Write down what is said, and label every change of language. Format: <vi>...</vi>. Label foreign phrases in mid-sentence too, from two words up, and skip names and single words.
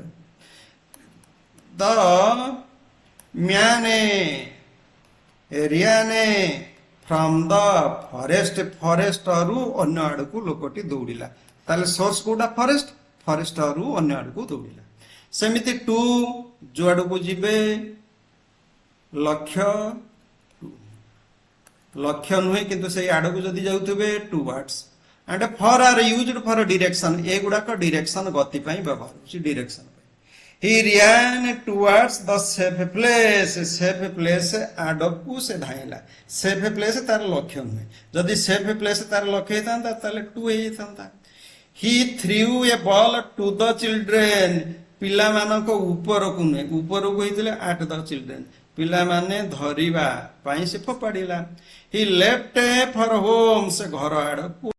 <en>the man ran from the forest,</en> <or>ଫରେଷ୍ଟରୁ ଅନ୍ୟ ଆଡକୁ ଲୋକଟି ଦୌଡ଼ିଲା, ତାହେଲେ ସୋର୍ସ କୋଉଟା? ଫରେଷ୍ଟ, ଫରେଷ୍ଟରୁ ଅନ୍ୟ ଆଡକୁ ଦୌଡ଼ିଲା। ସେମିତି ଟୁ, ଯୁଆଡକୁ ଯିବେ, ଲକ୍ଷ୍ୟ, ଲକ୍ଷ୍ୟ ନୁହେଁ କିନ୍ତୁ ସେଇ ଆଡକୁ ଯଦି ଯାଉଥିବେ ଟୁୱାର୍ଡସ।</or> <en>and for are used for direction,</en> <or>ଏଗୁଡାକ ଡିରେକ୍ସନ ଗତି ପାଇଁ ବ୍ୟବହାର ହେଉଛି, ଡିରେକ୍ସନ ପାଇଁ।</or> <en>he ran towards the safe place, safe place</en> <or>ଆଡକୁ ସେ ଧାଇଁଲା।</or> <en>safe place</en> <or>ତାର ଲକ୍ଷ୍ୟ ନୁହେଁ, ଯଦି</or> <en>safe place</en> <or>ତାର ଲକ୍ଷ୍ୟ ହେଇଥାନ୍ତା ତାହେଲେ ଟୁ ହେଇଥାନ୍ତା।</or> <en>he threw a ball to the children,</en> <or>ପିଲାମାନଙ୍କ ଉପରକୁ ନୁହେଁ, ଉପରକୁ ହେଇଥିଲେ</or> <en>at the children,</en> <or>ପିଲାମାନେ ଧରିବା ପାଇଁ ସେ ଫୋପାଡ଼ିଲା।</or> <en>he left for home,</en> <or>ସେ ଘର ଆଡକୁ</or>